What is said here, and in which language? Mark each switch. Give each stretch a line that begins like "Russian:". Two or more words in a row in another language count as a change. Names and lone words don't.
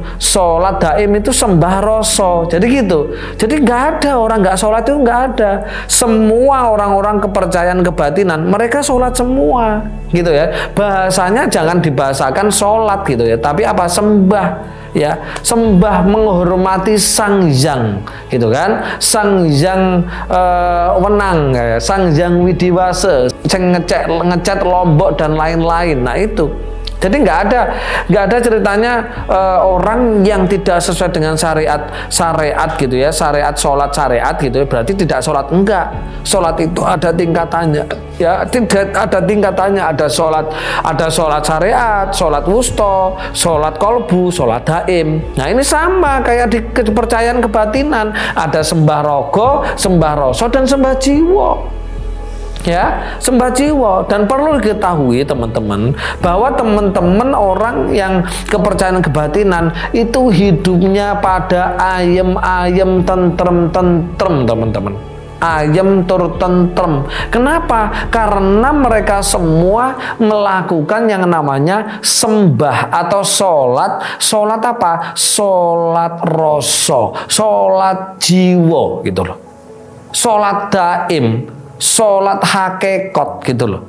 Indonesian: Sholat daim itu sembah rasa. Jadi gitu. Jadi nggak ada orang nggak sholat itu nggak ada. Semua orang-orang kepercayaan kebatinan mereka sholat semua, gitu ya. Bahasanya jangan dibahasakan sholat gitu ya, tapi apa? Sembah, ya, sembah menghormati Sang Hyang, gitu kan? Sang Hyang Wenang, ya. Sang Hyang Widiwase, ngecat Lombok dan lain-lain. Nah itu. Jadi nggak ada ceritanya orang yang tidak sesuai dengan syariat gitu ya, syariat sholat syariat gitu ya, berarti tidak sholat. Enggak, sholat itu ada tingkatannya, ya, tidak ada tingkatannya. Ada sholat syariat, sholat wusta, sholat kolbu, sholat daim. Nah ini sama kayak di kepercayaan kebatinan, ada sembah rogo, sembah rasa, dan sembah jiwa. Ya, sembah jiwa. Dan perlu diketahui teman-teman bahwa teman-teman orang yang kepercayaan kebatinan itu hidupnya pada
Javanese: ayem tentrem
Indonesian: teman-teman.
Javanese: Ayem tur tentrem.
Indonesian: Kenapa? Karena mereka semua melakukan yang namanya sembah atau sholat. Sholat apa? Sholat rasa, sholat jiwa gitu loh. Sholat daim, sholat hakikat gitu loh.